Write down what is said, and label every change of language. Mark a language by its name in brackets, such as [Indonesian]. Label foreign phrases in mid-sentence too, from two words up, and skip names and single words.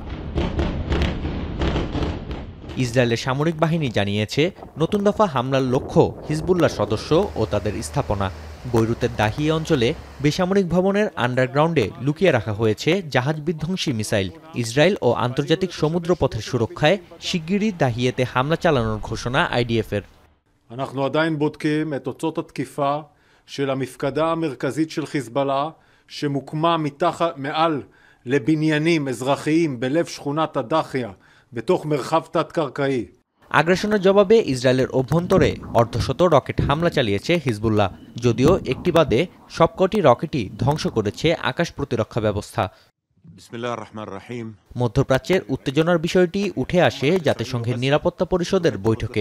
[Bangla] ইসরায়েলের সামরিক বাহিনী জানিয়েছে, নতুন দফা হামলার লক্ষ্য হিজবুল্লাহ সদস্য ও তাদের স্থাপনা। বৈরুতের দাহিয়া অঞ্চলে বেসামরিক ভবনের আন্ডারগ্রাউন্ডে লুকিয়ে রাখা হয়েছে জাহাজ বিধ্বংসী মিসাইল। ইসরায়েল ও আন্তর্জাতিক সমুদ্রপথের সুরক্ষায় শিগগিরই দাহিয়াতে হামলা চালানোর ঘোষণা আইডিএফের। [Hebrew] אנחנו עדיין בודקים את תוצאות התקיפה של המפקדה המרכזית של חיזבאללה שמוקמה מעל לבניינים אזרחיים בלב שכונת הדחיה בתוך מרחב תת-קרקעי. [Bangla] আগ্রাসনের জবাবে ইসরায়েলের অভ্যন্তরে অর্ধশত রকেট হামলা চালিয়েছে হিজবুল্লাহ, যদিও একটি বাদে সবকটি রকেটই ধ্বংস করেছে আকাশ প্রতিরক্ষা ব্যবস্থা। মধ্যপ্রাচ্যের উত্তেজনার বিষয়টি উঠে আসে জাতিসংঘের নিরাপত্তা পরিষদের বৈঠকে।